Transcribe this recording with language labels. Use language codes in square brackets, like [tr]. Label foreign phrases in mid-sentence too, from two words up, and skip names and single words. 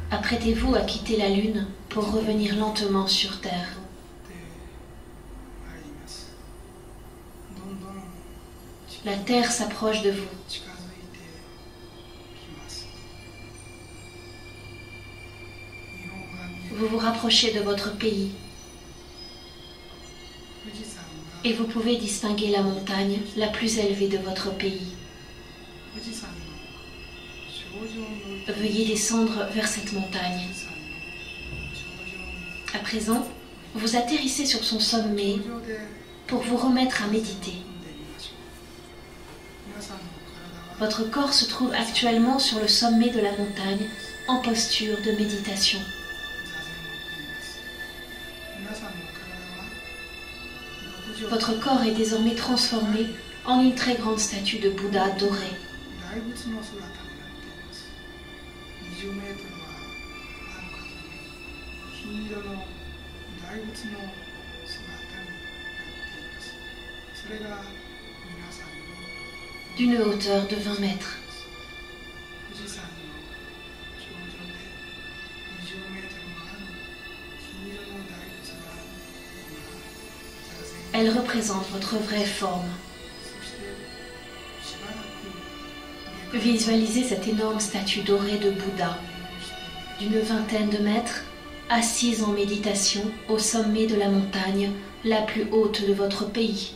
[fr] Apprêtez-vous à quitter la Lune pour revenir lentement sur Terre. [ja] でまいります。どんどん [fr] La Terre s'approche de vous. [ja] 近づいてきます。日本が見え [fr] Vous vous rapprochez de votre pays [ja] 富士山が [fr] et vous pouvez distinguer la montagne la plus élevée de votre pays. [ja] 富士山の頂上に置いて [fr] Veuillez descendre vers cette montagne. [ja] 富士山の頂上に [fr] À présent, vous atterrissez sur son sommet [ja] 頂上で [fr] pour vous remettre à méditer. [ja] 組んでみましょう。皆さんの体は [fr] Votre corps se trouve actuellement sur le sommet de la montagne en posture de méditation. [ja] 座禅を組みます。皆さんの体は六畳 [fr] Votre corps est désormais transformé en une très grande statue de Bouddha doré. [ja] 大仏の姿になっています。20メートルはあるかという金色の大仏の姿になっています。それが皆さんの [fr] d'une hauteur de 20 mètres. [ja] 富士山の頂上で20メートルもある金色の大仏が今座禅 [fr] Elle représente votre vraie forme. [ja] そしてしばらく [fr] Visualisez cette énorme statue dorée de Bouddha, d'une vingtaine de mètres, assise en méditation au sommet de la montagne la plus haute de votre pays.